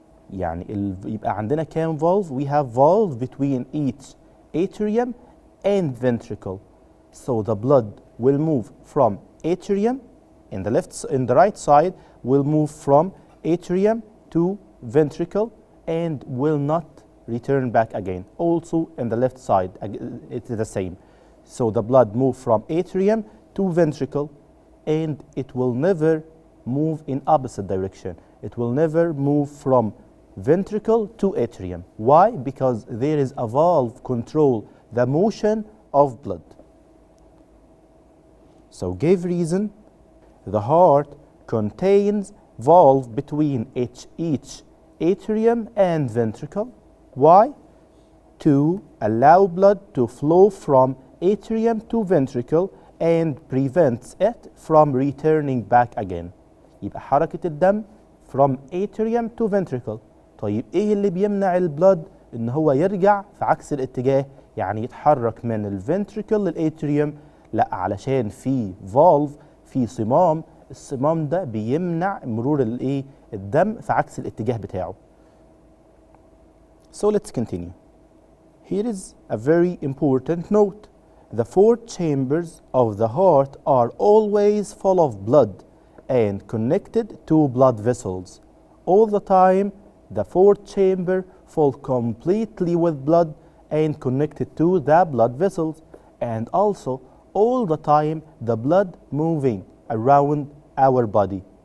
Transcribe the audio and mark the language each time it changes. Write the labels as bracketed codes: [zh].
[ar] يعني يبقى عندنا كام valve? [en] We have valve between each atrium and ventricle. So the blood will move from atrium in the right side, will move from atrium to ventricle and will not return back again. Also in the left side, it is the same. So the blood moves from atrium to ventricle, and it will never move in opposite direction. It will never move from ventricle to atrium. Why? Because there is a valve control the motion of blood. So give reason. The heart contains valve between each atrium and ventricle. Why? To allow blood to flow from atrium to ventricle and prevents it from returning back again. [ar] يبقى حركة الدم [en] from atrium to ventricle. [ar] طيب ايه اللي بيمنع البلد ان هو يرجع في عكس الاتجاه، يعني يتحرك من الفنتريكل للاتريوم؟ لا، علشان في فالف، في صمام، الصمام ده بيمنع مرور الايه الدم في عكس الاتجاه بتاعه. [en] So let's continue. Here is a very important note. The 4 chambers of the heart are always full of blood and connected to blood vessels. All the time, the 4th chamber full completely with blood and connected to the blood vessels, and also all the time the blood moving around our body.